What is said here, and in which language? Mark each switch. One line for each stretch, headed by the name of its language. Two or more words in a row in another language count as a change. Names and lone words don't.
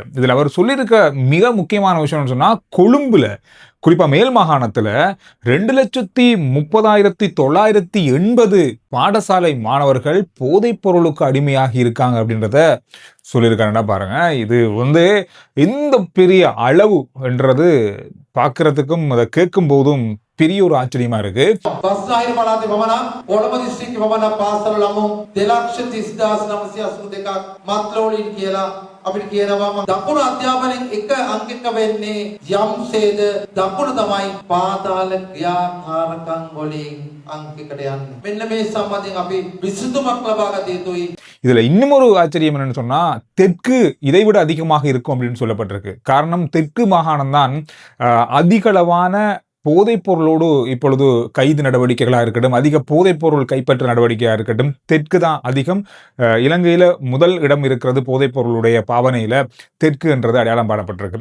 Tamil: இதுல அவர் சொல்லியிருக்க மிக முக்கியமான விஷயம்னு சொன்னா, கொழும்புல குறிப்பா மேல் மாகாணத்துல 2,30,980 பாடசாலை மாணவர்கள் போதைப் பொருளுக்கு அடிமையாகி இருக்காங்க அப்படின்றத சொல்லியிருக்காருன்னா பாருங்க. இது இந்த பெரிய அளவு என்றது பார்க்கறதுக்கும் அதை கேட்கும் போதும் பெரிய ஒரு ஆச்சரியமா இருக்கு.
Sinhala: බස්නාහිර පළාතේ පමණක් කොළඹ දිස්ත්‍රික්කේ පමණක් පාසල් ළමුන් 2,30,982ක් මත්ලෝලින් කියලා අපිට කියනවා. දකුණු අධ්‍යාපනයෙන් එක අංකයක වෙන්නේ යම්සේද දකුණු තමයි පාතාල ක්‍රියාකාරකම් වලින් අංකයකට යන්නේ. මෙන්න මේ සම්බන්ධයෙන් අපි විසඳුමක් ලබා ගත යුතුයි.
Tamil: இதுல இன்னும் ஒரு ஆச்சரியம் என்னன்னு சொன்னா, தெற்கு இதைவிட அதிகமாக இருக்கும் அப்படின்னு சொல்லப்பட்டிருக்கு. காரணம், தெற்கு மாகாணம் தான் அதிகளவான போதைப் பொருளோடு இப்பொழுது கைது நடவடிக்கைகளாக இருக்கட்டும், அதிக போதைப் பொருள் கைப்பற்ற நடவடிக்கையாக இருக்கட்டும், தெற்கு தான் அதிகம். இலங்கையில முதல் இடம் இருக்கிறது போதைப் பொருளுடைய பாவனையில தெற்கு என்றது அடையாளம் பாடப்பட்டிருக்கு.